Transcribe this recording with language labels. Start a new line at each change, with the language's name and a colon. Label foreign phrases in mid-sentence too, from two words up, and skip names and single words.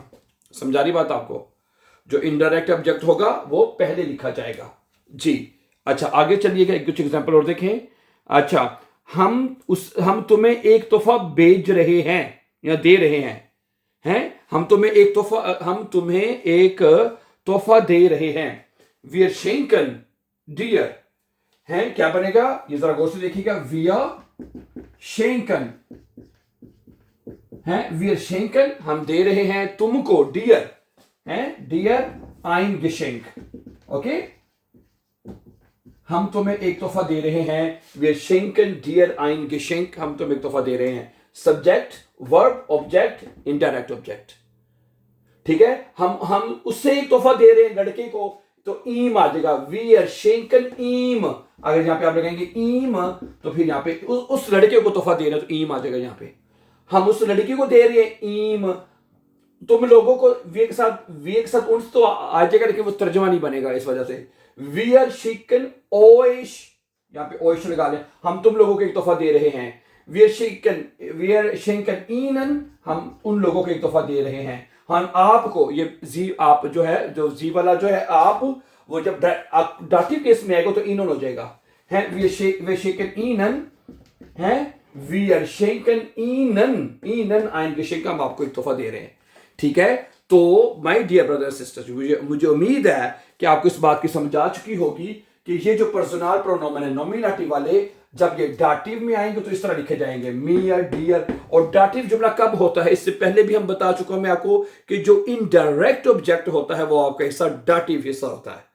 Hindi: समझा रही बात आपको, जो
English: indirect object
Hindi: होगा वो पहले लिखा जाएगा जी। अच्छा, आगे चलिएगा, कुछ एग्जांपल और देखें। अच्छा, हम तुम्हें एक तोहफा भेज रहे हैं या दे रहे हैं, हम तुम्हें एक तोहफा दे रहे हैं,
German: wir schenken dir,
Hindi: है क्या बनेगा, ये जरा गौर से देखिएगा,
German: wir schenken
Hindi: है,
German: wir schenken
Hindi: हम दे रहे हैं तुमको, डियर है,
German: dir ein Geschenk,
Hindi: ओके। हम तुम्हें एक तोहफा दे रहे हैं,
German: wir schenken dir ein Geschenk,
Hindi: हम तुम्हें एक तोहफा दे रहे हैं,
English: subject, verb, object, indirect object,
Hindi: ठीक है। हम उससे एक तोहफा दे रहे हैं लड़के को, तो ईम आ जाएगा,
German: wir schenken ihm,
Hindi: अगर यहां पे आप लगाएंगे ईम, तो फिर यहां पे उस लड़के को तोहफा दे रहे हैं तो ईम आ जाएगा। यहां पे हम उस लड़की को दे रहे हैं ईम, तुम लोगों को वी के साथ उन्स तो आ जाएगा, लेकिन वो तर्जुमा नहीं बनेगा इस वजह से।
German: wir schicken euch,
Hindi: यहां पे ओइश लगा ले, हम तुम लोगों को एक तोहफा दे रहे हैं,
German: wir schenken ihnen,
Hindi: हम उन लोगों को एक तोहफा दे रहे हैं। हम आपको, ये जी आप जो है, जो जी वाला जो है आप, वो जब
English: dative case
Hindi: में आएगा तो इनन हो जाएगा, है
German: wir schenken ihnen,
Hindi: है
German: wir schenken ihnen ein Geschenk,
Hindi: हम आपको एक तोहफा दे रहे हैं, ठीक है। तो
English: my dear brother sisters,
Hindi: मुझे उम्मीद है कि आपको इस बात की समझ आ चुकी होगी कि ये जो
German: Personal Pronomen
Hindi: है नॉमिनेटिव वाले, जब ये डाटिव में आएंगे तो इस तरह लिखे जाएंगे,
German: mir, dir.
Hindi: और डाटिव जुमला कब होता है, इससे पहले भी हम बता चुका हूं मैं आपको कि जो इनडायरेक्ट ऑब्जेक्ट होता है वो आपका हिस्सा डाटिव हिस्सा होता है।